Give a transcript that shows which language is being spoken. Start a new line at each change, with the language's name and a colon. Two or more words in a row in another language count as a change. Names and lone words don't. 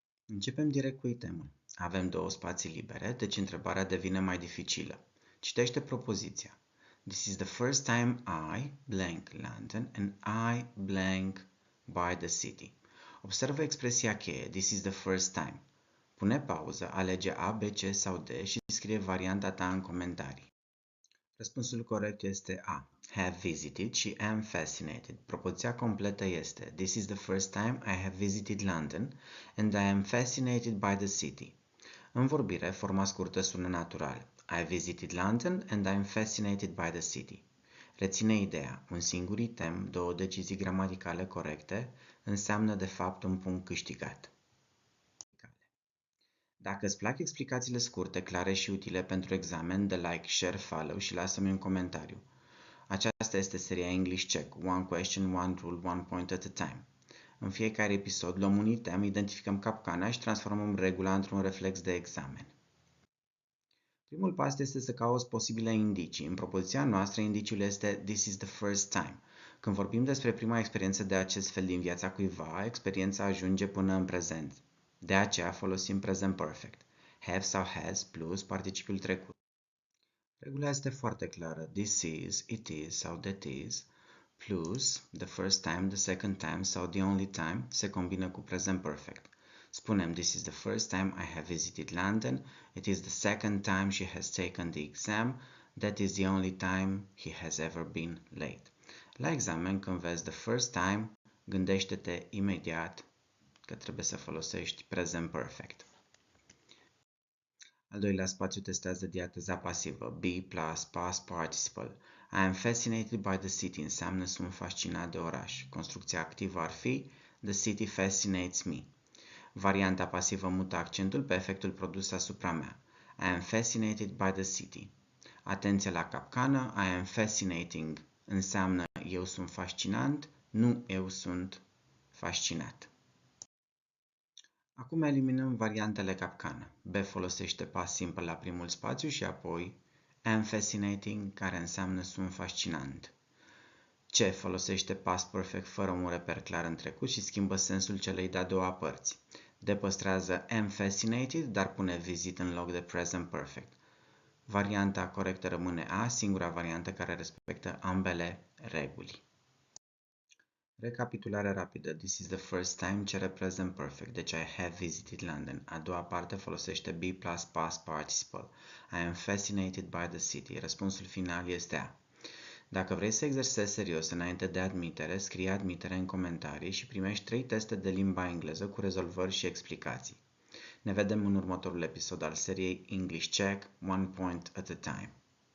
Romanian: Începem direct cu itemul. Avem două spații libere, deci întrebarea devine mai dificilă. Citește propoziția.
English: This is the first time I blank London and I blank by the city.
Romanian: Observă expresia cheie,
English: this is the first time.
Romanian: Pune pauză, alege A, B, C sau D și scrie varianta ta în comentarii. Răspunsul corect este A.
English: Have visited
Romanian: și
English: am fascinated.
Romanian: Propoziția completă este
English: This is the first time I have visited London and I am fascinated by the city.
Romanian: În vorbire, forma scurtă sună natural.
English: I visited London and I am fascinated by the city.
Romanian: Reține ideea. Un singur item, două decizii gramaticale corecte, înseamnă de fapt un punct câștigat. Dacă îți plac explicațiile scurte, clare și utile pentru examen, dă
English: like, share, follow
Romanian: și lasă-mi un comentariu. Aceasta este seria English Check, One Question, One Rule, One Point at a Time. În fiecare episod luăm un item, identificăm capcana și transformăm regula într-un reflex de examen. Primul pas este să cauți posibile indicii. În propoziția noastră, indiciul este
English: This is the first time.
Romanian: Când vorbim despre prima experiență de acest fel din viața cuiva, experiența ajunge până în prezent. De aceea folosim
English: present perfect.
Romanian: Have sau has plus participiul trecut. Regula este foarte clară.
English: This is, it is sau that is plus the first time, the second time sau the only time
Romanian: se combină cu
English: present perfect. Spunem this is the first time I have visited London, it is the second time she has taken the exam, that is the only time he has ever been late.
Romanian: La examen, când vezi
English: the first time,
Romanian: gândește-te imediat că trebuie să folosești
English: present perfect.
Romanian: Al doilea spațiu testează diateza pasivă.
English: Be plus past participle. I am fascinated by the city
Romanian: înseamnă sunt fascinat de oraș. Construcția activă ar fi
English: The city fascinates me.
Romanian: Varianta pasivă mută accentul pe efectul produs asupra mea.
English: I am fascinated by the city.
Romanian: Atenție la capcană.
English: I am fascinating
Romanian: înseamnă eu sunt fascinant, nu eu sunt fascinat. Acum eliminăm variantele capcană. B folosește
English: past simple
Romanian: la primul spațiu și apoi
English: am fascinating,
Romanian: care înseamnă sunt fascinant. C folosește
English: past perfect
Romanian: fără un reper clar în trecut și schimbă sensul celei de-a doua părți. D păstrează
English: am fascinated,
Romanian: dar pune visit în loc de
English: present perfect.
Romanian: Varianta corectă rămâne A, singura variantă care respectă ambele reguli. Recapitulare rapidă.
English: This is the first time cere present perfect, deci I have visited London.
Romanian: A doua parte folosește
English: be plus past participle. I am fascinated by the city.
Romanian: Răspunsul final este A. Dacă vrei să exersezi serios înainte de admitere, scrie admitere în comentarii și primești 3 teste de limba engleză cu rezolvări și explicații. Ne vedem în următorul episod al seriei English Check, One Point at a Time.